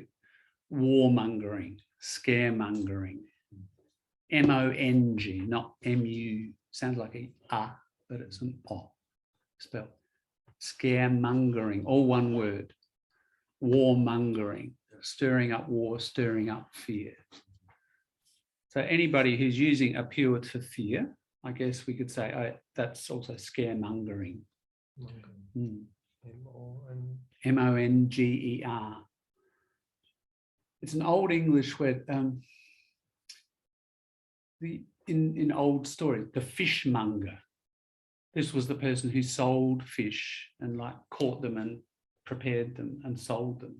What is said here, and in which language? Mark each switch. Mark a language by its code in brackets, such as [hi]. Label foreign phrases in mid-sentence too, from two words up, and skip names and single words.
[en] Warmongering, scaremongering, M-O-N-G, not M-U, sounds like a, but it's an O spell. Scaremongering, all one word. Warmongering, stirring up war, stirring up fear. So anybody who's using appeal to fear, I guess we could say, oh, that's also scaremongering. M-O-N-G-E-R. It's an old English word. In old stories, the fishmonger. This was the person who sold fish and like caught them and prepared them and sold them.